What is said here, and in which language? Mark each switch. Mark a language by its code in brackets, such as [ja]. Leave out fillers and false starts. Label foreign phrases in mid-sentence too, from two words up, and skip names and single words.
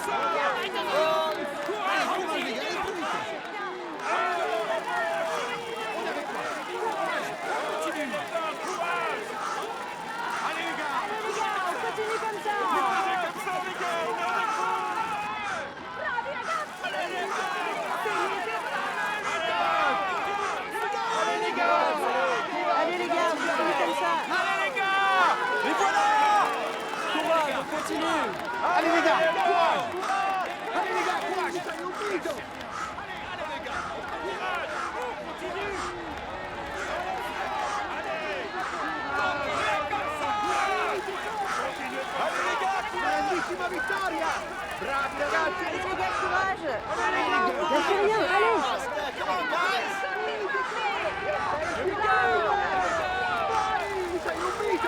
[fr] Allez les gars! Allez les gars, on continue comme ça. Comme ça les gars, on est avec vous! [it] Bravi ragazzi. [fr] Allez les gars! Allez les gars, on continue comme ça. Allez les gars! Les voilà! Courage, on continue. Allez les gars, courage! Allez les gars, courage! [it] Stai ubito! [fr] Allez les gars, [it] Grandissima vittoria! Bravi ragazzi! [fr] Allez les gars, courage. Lâchez rien, allez. [it] Sei ubito!